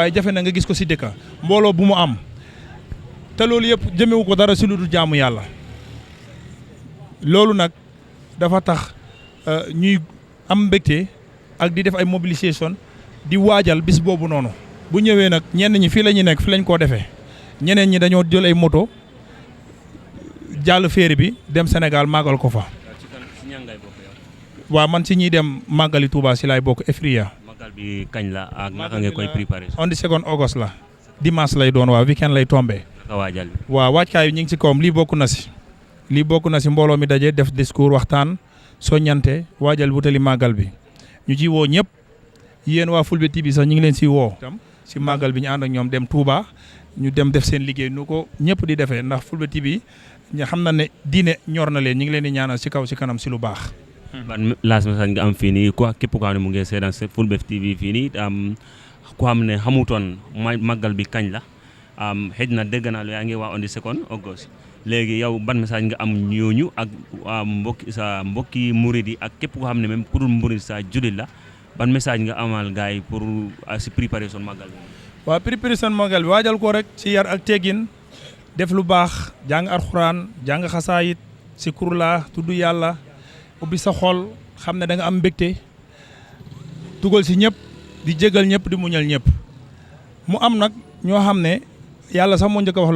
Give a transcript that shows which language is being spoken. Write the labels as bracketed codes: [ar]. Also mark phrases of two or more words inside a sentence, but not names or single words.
[wo] waaye jafe na nga gis ko si dëkka mbooloo bu mu am te loolu yëpp jëmewu ko dara si lu dul jaamu yàlla loolu nag dafa tax ñuy am mbégte ak di def ay mobilisation di waajal bis boobu noonu bu ñëwee nag ñenn ñi fii la ñu nekk fi lañ koo defee ñeneen ñi dañoo jël ay moto jàll féeri bi dem Sénégal màggal ko fa. waaw man si ñiy dem màggali Touba si laay bokk Efria. màggal bi kañ la ak naka nga koy préparé. [en] on the 2nd August [wo] la dimanche lay doon waaw weekend lay tombé. naka waajal bi. waaw waajkaay ñu ngi si kawam lii bokk na si. lii bokk na si mbooloo mi daje def discours waxtaan soññante waajal wutali màggal bi ñu ci woo ñëpp yéen waa Fulbe TV sax ñu ngi leen si woo. si màggal bi ñu ànd ak ñoom dem Touba ñu dem def seen liggéey nu ko ñëpp di defee ndax Fulbe TV ñu xam na ne diine ñor na leen ñu ngi leen di ñaanal si kaw si kanam si lu baax. ban [en] last message [wo] nga am fii nii ko képp koo xam ne mu ngi seetaan Fulbe TV fii nii ko xam ne xamutoon màggal bi kañ la xëj na dégg naa lu yaa ngi wax [en] on the 2nd August [wo] léegi yow ban message nga am ñooñu ak mbokki murid yi ak képp koo xam ne même ku dul murid sa jullit la ban message nga amal gars yi pour si préparation màggal bi. waaw préparation màggal bi waajal ko rek si yar ak teggin def lu baax jàng alxuraan jàng xasaayit si kurla tudd yàlla ubbi sa xol xam ne da nga am mbégte dugal si ñëpp di jégal ñëpp di muñal ñëpp mu am nag ñoo xam ne yàlla sax moo njëkk a wax loolu